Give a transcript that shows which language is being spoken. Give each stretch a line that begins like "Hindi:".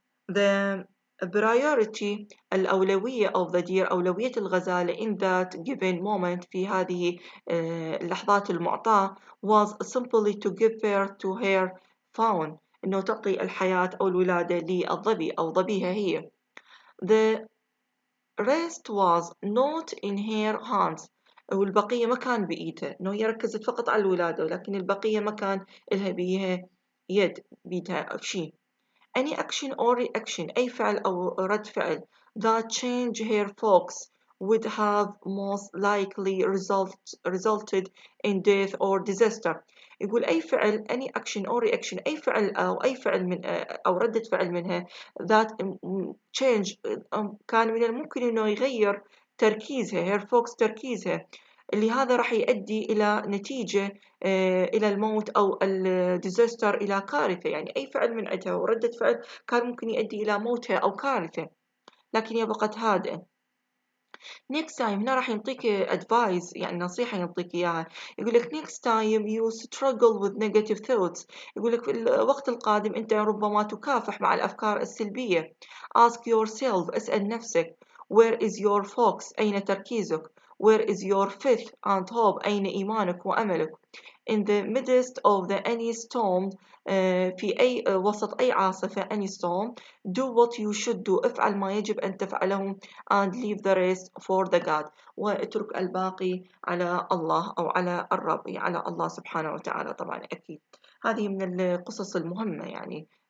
English: The priority الأولوية of the deer
Arabic: أولوية الغزالة
English: in that given moment
Arabic: في هذه اللحظات المعطاة
English: was simply to give birth to her fawn
Arabic: إنه تعطي الحياة أو الولادة للظبي أو ظبيها هي.
English: The rest was not in her hands.
Arabic: والبقية ما كان بإيدها إنه هي ركزت فقط على الولادة ولكن البقية ما كان إلها بيها يد بيدها شيء.
English: Any action or reaction أي فعل أو رد فعل that change her focus would have most likely resulted in death or disaster.
Arabic: يقول أي فعل
English: any action or reaction
Arabic: أي فعل أو أي فعل من أو ردة فعل منها
English: that change
Arabic: كان من الممكن إنه يغير تركيزها
English: her focus
Arabic: تركيزها اللي هذا راح يؤدي إلى نتيجة إلى الموت أو الديزاستر إلى كارثة يعني أي فعل من عندها وردة فعل كان ممكن يؤدي إلى موتها أو كارثة لكن هي بقت هادئة.
English: next time
Arabic: هنا راح ينطيك advice يعني نصيحة ينطيك إياها يقول لك
English: next time you struggle with negative thoughts.
Arabic: يقول لك في الوقت القادم أنت ربما تكافح مع الأفكار السلبية.
English: ask yourself
Arabic: اسأل نفسك
English: where is your focus
Arabic: أين تركيزك
English: where is your faith and hope
Arabic: أين إيمانك وأملك.
English: in the midst of any storm
Arabic: في أي وسط أي عاصفة
English: any storm do what you should do
Arabic: افعل ما يجب أن تفعله
English: and leave the rest for the God
Arabic: واترك الباقي على الله أو على الرب على الله سبحانه وتعالى. طبعا أكيد هذه من القصص المهمة يعني